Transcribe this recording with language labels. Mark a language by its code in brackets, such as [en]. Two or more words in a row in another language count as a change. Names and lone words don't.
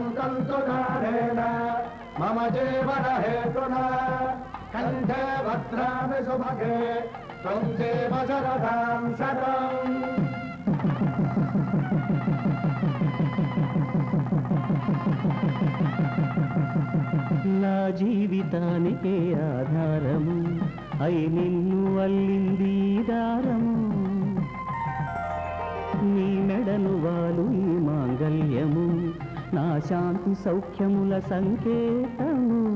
[sa] भवन्तु दानेन मम जीवन हेतुना कण्ठे भद्रामि सुभगे त्वं देव शरदां शतम् [te] నా జీవితానికే ఆధారము అయి నిన్ను అల్లింది దారము నీ మెడను వాలు ఈ మాంగళ్యము నా శాంతి సౌఖ్యముల సంకేతము